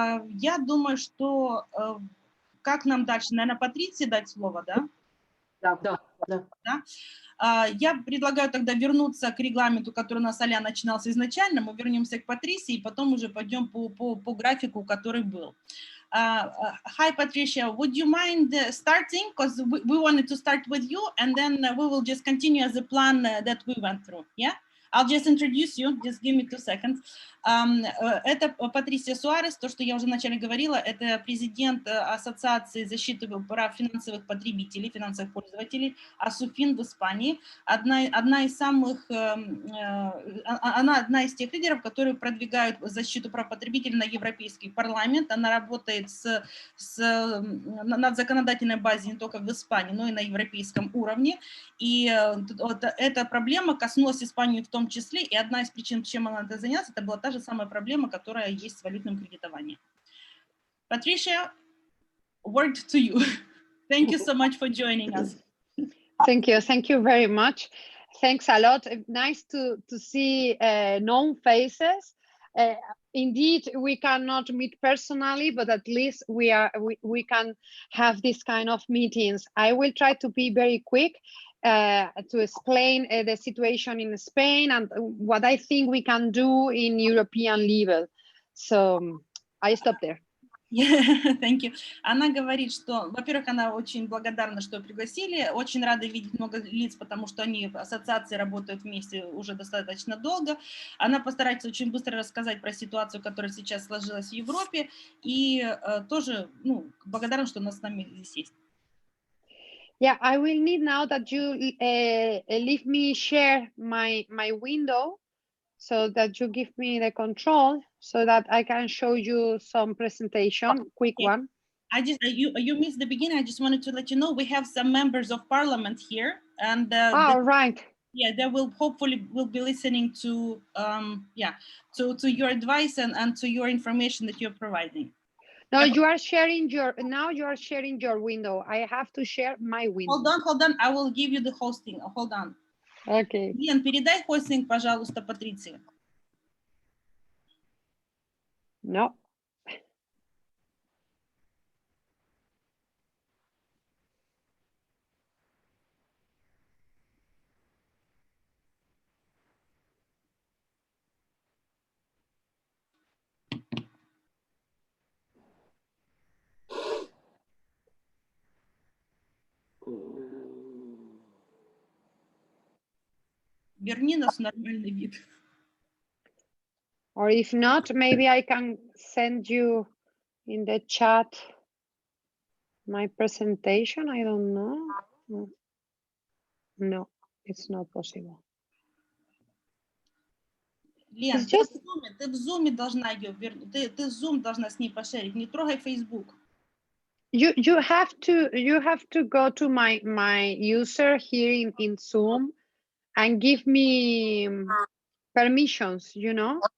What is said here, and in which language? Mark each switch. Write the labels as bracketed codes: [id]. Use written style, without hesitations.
[ru] Я думаю, что как нам дальше? Наверное, Патриции дать слово, да? Да. Я предлагаю тогда вернуться к регламенту, который у нас начинался изначально. Мы вернемся к Патрисии и потом уже пойдем по графику, который был. [en] Hi, Patricia. Would you mind starting? Because we wanted to start with you, and then we will just continue as the plan that we went through. Yeah. I'll just introduce you, just give me 2 seconds. [ru] Это Патрисия Суарес, то, что я уже вначале говорила, это президент Ассоциации защиты прав финансовых потребителей, финансовых пользователей, АСУФИН в Испании. Она одна из тех лидеров, которые продвигают защиту прав потребителей на Европейский парламент. Она работает над законодательной базой не только в Испании, но и на европейском уровне. И эта проблема коснулась Испании в том числе, и одна из причин, чем она это занялась, это была та же самая проблема, которая есть с валютным кредитованием. [en] Patricia, word to you. Thank you so much for joining us. Thank you very much. Thanks a lot. Nice to see known faces. Indeed, we cannot meet personally, but at least we can have this kind of meetings. I will try to be very quick to explain the situation in Spain and what I think we can do in European level. So I stop there. Thank you. [ru] Она говорит, что, во-первых, она очень благодарна, что пригласили, очень рада видеть много лиц, потому что они в ассоциации работают вместе уже достаточно долго. Она постарается очень быстро рассказать про ситуацию, которая сейчас сложилась в Европе, и тоже благодарна, что у нас с нами здесь есть. [en] Yeah, I will need now that you leave me share my window so that you give me the control so that I can show you some presentation, quick one. I just you missed the beginning. I just wanted to let you know we have some members of parliament here, and Right. Yeah, they will hopefully be listening to to your advice and to your information that you're providing. No, you are sharing your window. I have to share my window. Hold on. I will give you the hosting. Hold on. Okay. [ru] Лен, передай хостинг, пожалуйста, Патриции. [en] No. [ru] Верни нас в нормальный вид. [en] Or if not, maybe I can send you in the chat my presentation. I don't know. No, it's not possible. [ru] Лен, ты в Zoom должна ее вернуть. Ты Zoom должна с ней пошерить. Не трогай Facebook. [en] You have to go to my user here in Zoom and give me permissions, you know.